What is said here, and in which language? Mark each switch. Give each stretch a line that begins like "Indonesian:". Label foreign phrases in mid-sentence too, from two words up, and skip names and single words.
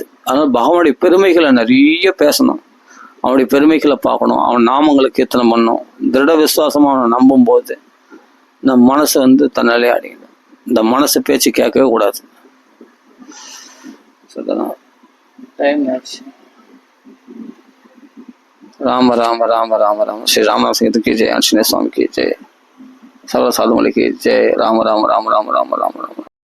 Tamil: அதனால் பகவானுடைய பெருமைகளை நிறைய பேசணும், அவனுடைய பெருமைகளை பார்க்கணும், அவன் நாமங்களை கீர்த்தனை பண்ணணும். திருட விசுவாசமாக அவனை நம்பும் போது நம்ம மனசு தன்னாலே அடையணும். இந்த மனசு பேச்சு கேட்கவே கூடாது. சொல்லலாம் டைம் ஆச்சு.
Hindi: राम राम राम राम राम श्री राम सीता की जय, आंजनेय स्वामी की जय, सर्व साधु की जय। राम राम राम राम राम राम राम।